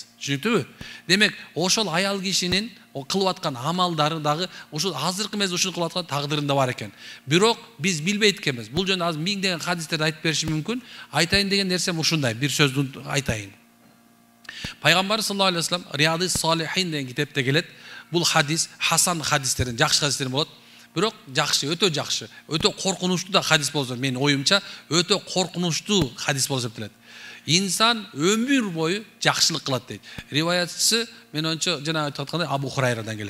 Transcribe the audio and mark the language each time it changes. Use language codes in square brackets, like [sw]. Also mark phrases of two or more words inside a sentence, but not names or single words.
[ky] Түшүнүктүүбү? Демек, ошол аял кишинин кылып аткан амалдары дагы ушул азыркы мезгилде ушул кылып аткан тагдырында бар экен. Бирок биз билбейт экенбиз. Бул жөнүндө азыр миңдеген хадистерди айтып беришим мүмкүн. Айтайын деген нерсем ушундай, бир сөздү айтайын. Пайгамбар [ar] صلى الله عليه وسلم [ky] Рияды Салихин деген китепте келет. Бул хадис хасан хадистерин, жакшы хадистерин болот. Бирок жакшы, өтө жакшы, өтө коркунучтуу да хадис болсо, менин оюмча, өтө коркунучтуу хадис болуп эсептелет. Инсан өмүр бою жакшылык кылат дейт. Риваятчысы мен ончо жана айтып аткандай Абу Хурайрадан келет.